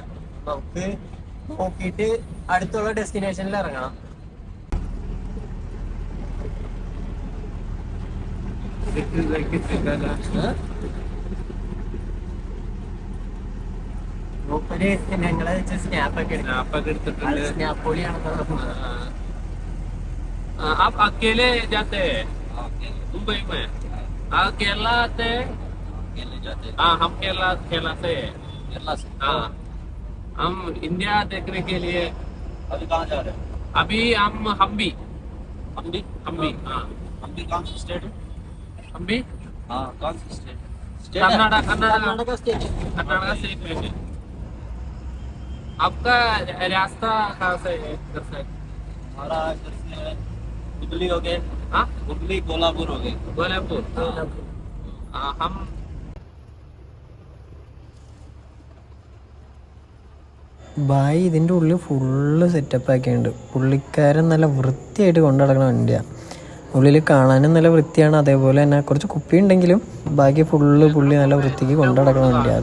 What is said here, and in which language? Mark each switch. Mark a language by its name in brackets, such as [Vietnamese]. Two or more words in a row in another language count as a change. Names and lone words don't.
[Malayalam] നമുക്ക് നോക്കിയിട്ട് അടുത്തുള്ള ഡെസ്റ്റിനേഷനിൽ ഇറങ്ങണം. ഞങ്ങളെ സ്നാപ്പൊക്കെ എടുത്തിട്ടുണ്ട്. സ്നാപ്പ് പൊളിയാണെന്ന്. [Hindi] आप अकेले जाते हैं मुंबई में? केरला आते हैं? अकेले जाते हैं. हाँ हम केरला से हैं. केरला से. हाँ हम इंडिया देखने के लिए. अभी कहाँ जा रहे हैं? अभी हम हम्बी. हम्बी. हाँ हम्बी कौन सा स्टेट है? हम्बी. हाँ कौन सा स्टेट? [Malayalam] കർണാടക സ്റ്റേറ്റ്. [Hindi] कर्नाटका स्टेट में है. आपका रास्ता कहाँ से है? इधर से? हमारा इधर से हुबली हो गए. हाँ हुबली कोल्हापुर हो गए. कोल्हापुर. हम [Malayalam] ബായി ഇതിൻ്റെ ഉള്ളിൽ ഫുള്ള് സെറ്റപ്പ് ആക്കിയുണ്ട്. പുള്ളിക്കാരൻ നല്ല വൃത്തിയായിട്ട് കൊണ്ടു നടക്കുന്ന വണ്ടിയാണ്. ഉള്ളിൽ കാണാനും നല്ല വൃത്തിയാണ്. അതേപോലെ തന്നെ കുറച്ച് കുപ്പി ഉണ്ടെങ്കിലും ബാക്കി ഫുള്ള് പുള്ളി നല്ല വൃത്തിക്ക് കൊണ്ടു നടക്കുന്ന വണ്ടിയാണ്.